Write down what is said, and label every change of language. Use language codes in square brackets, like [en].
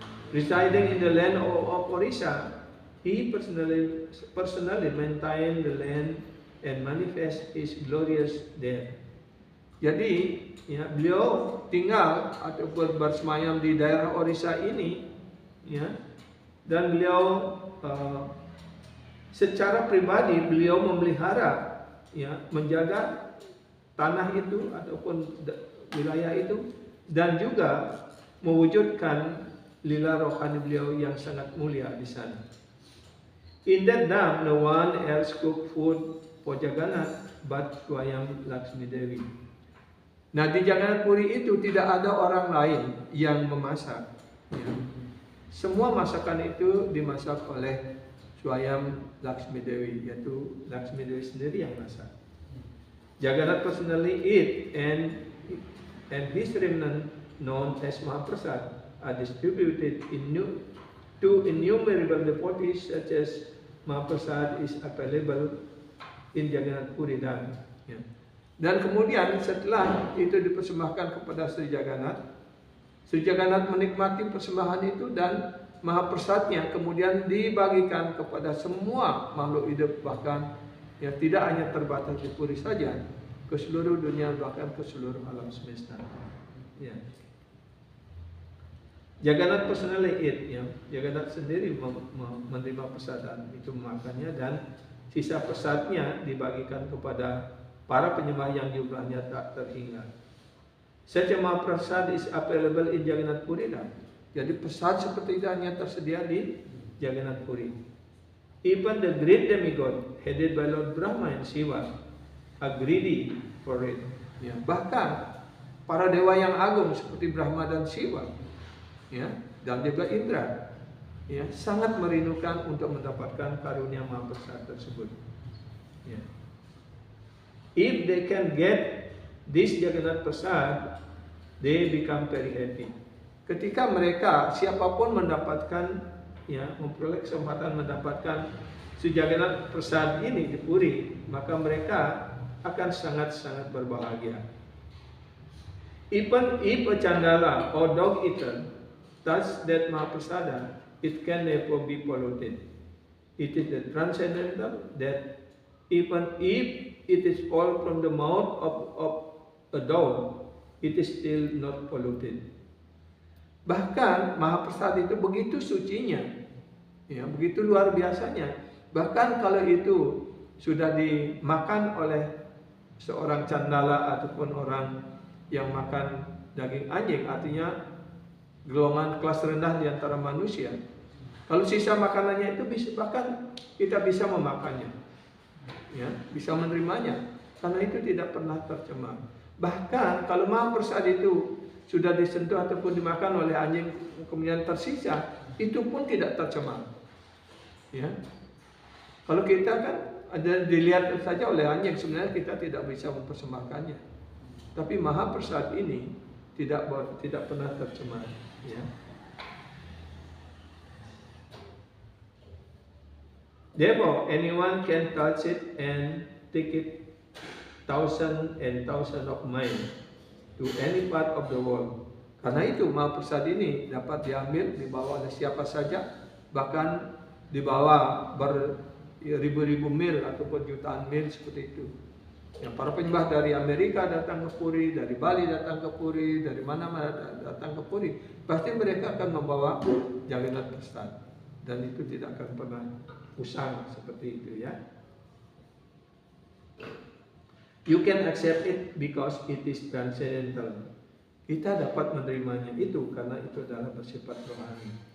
[en] Residing in the land of Orissa, he personally maintained the land and manifest his glorious there. [id] Jadi, ya, beliau tinggal ataupun bersemayam di daerah Orissa ini, ya, dan beliau secara pribadi beliau memelihara, ya, menjaga tanah itu ataupun wilayah itu, dan juga mewujudkan lila rohani beliau yang sangat mulia di sana. [en] In that dam, no one else cook food for Jagannath but Swayam Lakshmi Devi. [id] Nah, di Jagannath Puri itu tidak ada orang lain yang memasak. Ya. Semua masakan itu dimasak oleh Swayam Lakshmi Dewi, yaitu Lakshmi Dewi sendiri yang masak. [en] Jagannath personally eat and his remnant known as Mahaprasad are distributed to innumerable devotees, such as Mahaprasad is available in Jagannath Puri Dham. [id] Ya. Dan kemudian setelah itu dipersembahkan kepada Sri Jagannath menikmati persembahan itu dan Mahaprasadnya kemudian dibagikan kepada semua makhluk hidup, bahkan ya tidak hanya terbatas di Puri saja, ke seluruh dunia, bahkan ke seluruh alam semesta. Ya. [en] Jagannath personally eat, ya. [id] Jagannath sendiri menerima prasadam, itu memakannya, dan sisa prasadnya dibagikan kepada para penyembah yang jumlahnya tak terhingga. [en] Such a Mahaprasad is available in Jagannath Puri. [id] Jadi prasad seperti itu hanya tersedia di Jagannath Puri. [en] Even the great demigod headed by Lord Brahma and Shiva are greedy for it. [id] Ya, bahkan para dewa yang agung seperti Brahma dan Shiva, ya, dan juga Indra, ya, sangat merindukan untuk mendapatkan karunia Mahaprasad tersebut. Ya. [en] If they can get this Jagannath Prasad, they become very happy. [id] Ketika mereka siapapun mendapatkan, ya, memperoleh kesempatan mendapatkan si Jagannath Prasad ini di Puri, maka mereka akan sangat-sangat berbahagia. [en] Even if a Chandala or dog eater touch that Mahaprasada, it can never be polluted. It is the transcendental that even if it is fall from the mouth of a dog, it is still not polluted. [id] Bahkan Mahaprasad itu begitu sucinya, ya, begitu luar biasanya. Bahkan kalau itu sudah dimakan oleh seorang candala ataupun orang yang makan daging anjing, artinya golongan kelas rendah di antara manusia, kalau sisa makanannya itu bisa, bahkan kita bisa memakannya, ya, bisa menerimanya, karena itu tidak pernah tercemar. Bahkan kalau mahaprasad itu sudah disentuh ataupun dimakan oleh anjing kemudian tersisa, itu pun tidak tercemar. Ya, kalau kita kan ada dilihat saja oleh anjing, sebenarnya kita tidak bisa mempersembahkannya. Tapi mahaprasad ini tidak pernah tercemar. Ya. [en] Therefore, anyone can touch it and take it thousand and thousand of miles to any part of the world. [id] Karena itu mahaprasad ini dapat diambil, dibawa oleh siapa saja, bahkan dibawa ribu-ribu mil ataupun jutaan mil seperti itu. Yang para penyembah dari Amerika datang ke Puri, dari Bali datang ke Puri, dari mana-mana datang ke Puri, pasti mereka akan membawa Jagannath Prasad, dan itu tidak akan pernah usang seperti itu, ya. [en] You can accept it because it is transcendental. [id] Kita dapat menerimanya itu karena itu adalah bersifat rohani.